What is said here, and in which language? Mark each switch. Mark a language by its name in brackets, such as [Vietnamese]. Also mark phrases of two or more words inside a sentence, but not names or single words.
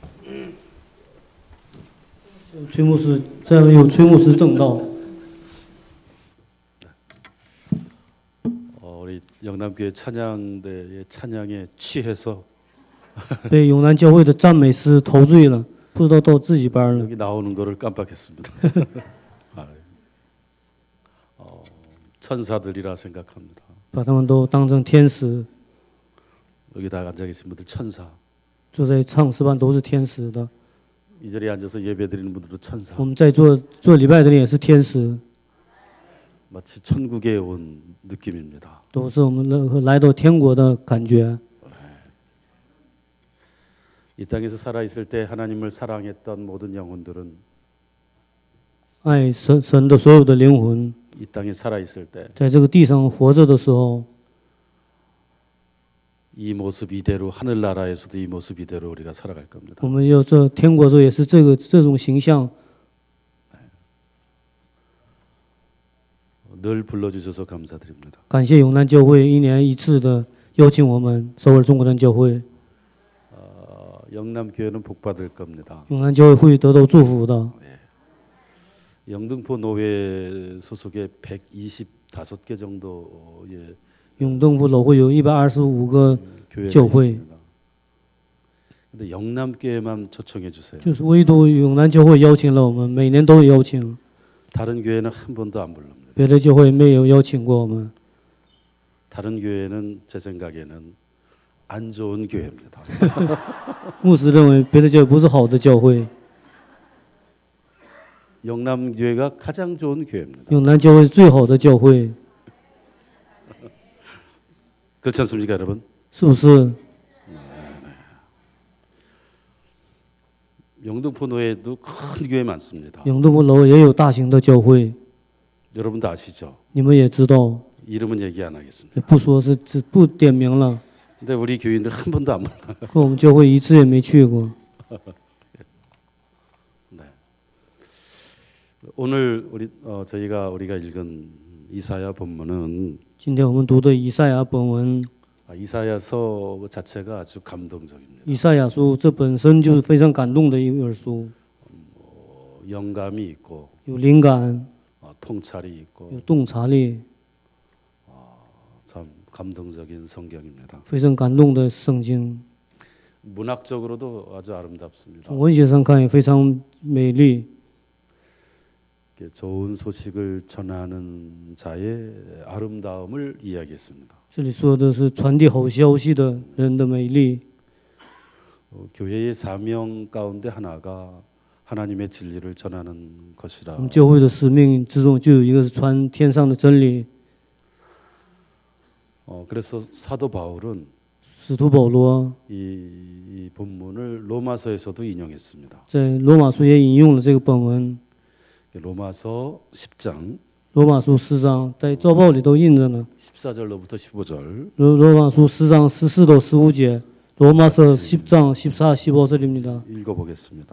[Chinese] 崔牧师，这样有崔牧师证道。 [Korean] 우리 영남교회 찬양대의 찬양에 취해서 [Chinese] 被永南教会的赞美诗陶醉了，不知道到自己班了。 [Korean] 여기 나오는 거를 깜빡했습니다. 천사들이라 생각합니다. [Chinese] 把他们都当成天使。 [Korean] 여기 다 앉아 계신 분들 천사. [Chinese] 坐在唱诗班都是天使的。 [Korean] 이 자리에 앉아서 예배드리는 분들도 천사. [Chinese] 我们在做礼拜的人也是天使， [Korean] 마치 천국에 온 느낌입니다. [Chinese] 都是我们来到天国的感觉。 [Korean] 이 땅에서 살아 있을 때 하나님을 사랑했던 모든 영혼들은 [Chinese] 爱神的所有的灵魂， [Korean] 이 땅에 살아 있을 때 [Chinese] 在这个地上活着的时候， [Korean] 이 모습 이대로 하늘나라에서도 이 모습 이대로 우리가 살아갈 겁니다. [Chinese] 我们要这天国的时候也是这种形象。 [Korean] 늘 불러주셔서 감사드립니다. [Chinese] 感谢永南教会一年一次的邀请我们首尔中国人教会。 [Korean] 영남교회는 복받을 겁니다. [Chinese] 永南教会会得到祝福的。 [Korean] 영등포 노회 소속의 125개 정도의 [Chinese] 永登福楼会有125个 [Korean] 교회가 [Chinese] 教会， [Korean] 있습니다. 근데 영남교회만 초청해 주세요. [Chinese] 就是唯独永南教会邀请了我们，每年都有邀请， [Korean] 다른 교회는 한 번도 안 불릅니다. [Chinese] 别的教会没有邀请过我们。 [Korean] 다른 교회는 제 생각에는 안 좋은 교회입니다. [Chinese] 牧师认为别的教会不是好的教会， [Korean] 영남교회가 가장 좋은 교회입니다. [Chinese] 永南教会是最好的教会， [Korean] 그렇지 않습니까, 여러분? [Chinese] 是不是？ [Korean] 영등포 노회도 큰 교회 많습니다. [Chinese] 永登福楼也有大型的教会， [Korean] 여러분도 아시죠? [Chinese] 你们也知道， [Korean] 이름은 얘기 안 하겠습니다. [Chinese] 不说是只不点名了。 [Korean] 근데 우리 교인들 한 번도 안 불러요. [Chinese] 可我们教会一次也没去过。 [Korean] 네. 오늘 우리가 읽은 이사야 본문은 [Chinese] 今天我们读的以赛亚本文， [Korean] 이사야서 자체가 아주 감동적입니다. [Chinese] 以赛亚书这本身就是非常感动的一本书， [Korean] 영감이 있고 [Chinese] 有灵感， [Korean] 통찰이 있고 [Chinese] 有洞察力， [Korean] 참 감동적인 성경입니다. [Chinese] 非常感动的圣经。 [Korean] 문학적으로도 아주 아름답습니다. [Chinese] 从文学上看也非常美丽。 [Korean] 좋은 소식을 전하는 자의 아름다움을 이야기했습니다. [Chinese] 这里说的是传递好消息的人的美丽。 [Korean] 교회의 사명 가운데 하나가 하나님의 진리를 전하는 것이라. [Chinese] 我们教会的使命之中就有一个是传天上的真理。 [Korean] 그래서 사도 바울은 [Chinese] 使徒保罗 [Korean] 이 본문을 로마서에서도 인용했습니다. [Chinese] 在罗马书也引用了这个本文。 [Korean] 로마서 10장 [Chinese] 罗马书10章在周报里都印着呢。 [Korean] 14절로부터 15절 [Chinese] 罗马书10장 14到15节， [Korean] 로마서 10장 14, 15절입니다. 읽어보겠습니다.